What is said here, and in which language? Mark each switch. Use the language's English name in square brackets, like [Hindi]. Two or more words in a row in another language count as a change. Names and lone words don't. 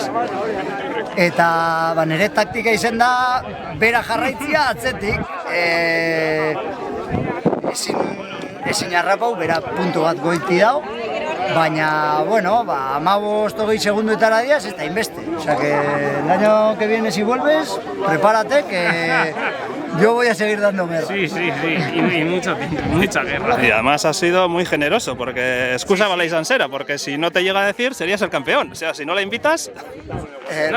[Basque] Eta nire taktika izen da, bera jarraitzia atzetik. Ezin harrapau, bera puntu bat goiti dau. Baina, bueno, 15-20 segunduetara diaz, ez da inbeste. [Spanish] O sea que el año que viene si vuelves, prepárate que yo voy a seguir dando guerra. Sí, y mucho tiempo, mucha guerra. Y además has sido muy generoso, porque excusa Balai Sansera, porque si no te llega a decir serías el campeón. O sea, si no la invitas... No,